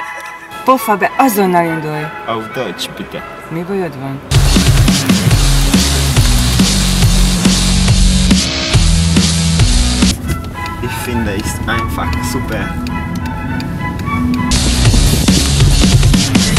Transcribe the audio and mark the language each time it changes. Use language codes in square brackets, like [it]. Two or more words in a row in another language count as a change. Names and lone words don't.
[hu] Poffa be, azonnal indulj! [de] Auf Deutsch, bitte. [hu] Mi bajod van? [de] Ich finde es einfach super.